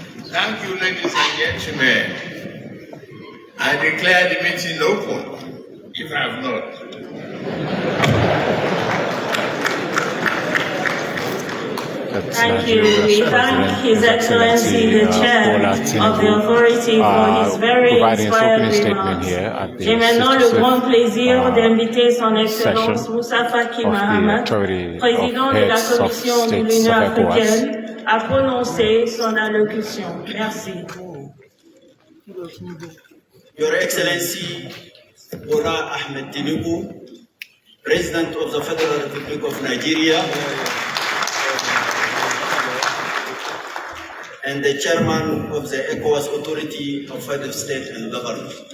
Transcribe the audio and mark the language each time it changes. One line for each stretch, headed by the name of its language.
English: Thank you, ladies and gentlemen. I declare the meeting open, if I have not. Thank you. We thank His Excellency the Chair of the Authority for his very inspired remarks.
French: J'ai maintenant le grand plaisir d'inviter son Excellence Moussa Faki Mahamat, président de la Commission de l'Union africaine, à prononcer son allocution. Merci.
English: Your Excellency Bola Ahmed Tinubu, President of the Federal Republic of Nigeria, and the Chairman of the ECOWAS Authority of Head of State and Government.